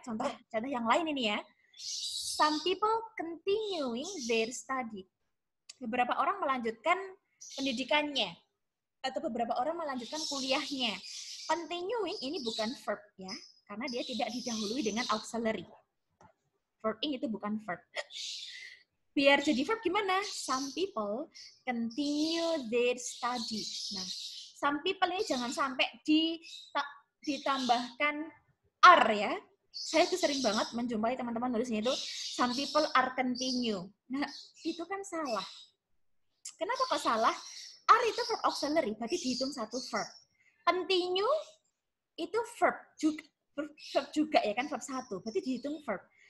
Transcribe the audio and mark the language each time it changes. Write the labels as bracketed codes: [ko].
[id] Contoh yang lain ini ya. [en] Some people continuing their study. [id] Beberapa orang melanjutkan pendidikannya. Atau beberapa orang melanjutkan kuliahnya. Continuing ini bukan verb ya, karena dia tidak didahului dengan auxiliary. Verbing itu bukan verb. Biar jadi verb gimana? [en] Some people continue their study. [id] Nah, some people ini jangan sampai ditambahkan are ya. Saya tuh sering banget menjumpai teman-teman nulisnya itu [en] some people are continue. [id] Nah, itu kan salah. Kenapa kok salah? Are itu verb auxiliary, berarti dihitung satu verb. Continue itu verb juga ya kan, verb satu, berarti dihitung verb.